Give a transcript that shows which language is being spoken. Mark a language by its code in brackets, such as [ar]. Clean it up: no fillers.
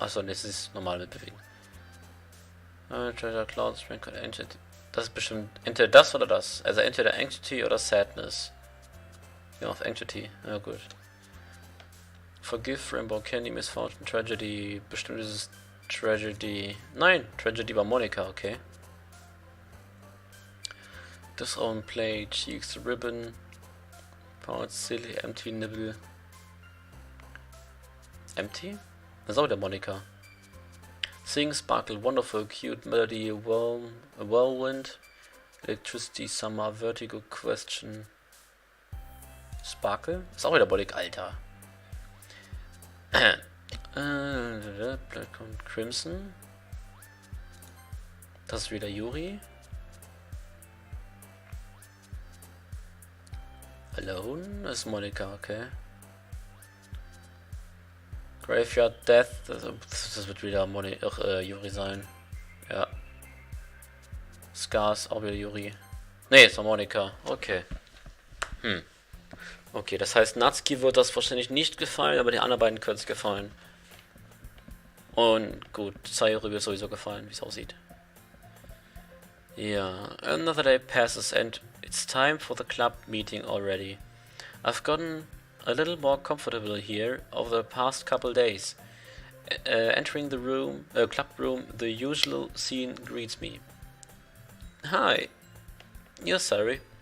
[de] Achso, ne, es ist normal mitbewegen. [en] Treasure Cloud, Sprinkle Entity. [de] Das ist bestimmt entweder das oder das. Also entweder Anxiety oder Sadness. Ja, auf Anxiety. Ja, gut. [en] Forgive, Rainbow Candy, Misfortune, Tragedy. [de] Bestimmt ist es Tragedy. Nein, Tragedy war Monika, okay. [en] This own play, Cheeks, Ribbon. Powered Silly, Empty Nibble. Empty? [de] Das ist auch wieder Monika. [en] Sing, Sparkle, Wonderful, Cute, Melody, Whirlwind, Electricity, Summer, Vertigo, Question. [de] Sparkle? Ist auch wieder Monika, Alter. Black und Crimson. Das ist wieder Yuri. Alone ist Monika, okay. [en] Graveyard Death, [de] das wird wieder Yuri sein. Ja. Scars, auch wieder Yuri. Ne, ist noch Monika. Okay. Okay, das heißt, Natsuki wird das wahrscheinlich nicht gefallen, aber die anderen beiden können es gefallen. Und gut, Sayuri wird sowieso gefallen, wie es aussieht. [en] Ja, another day passes and it's time for the club meeting already. I've gotten a little more comfortable here over the past couple days. Entering the club room, the usual scene greets me. Hi. Yes, sorry.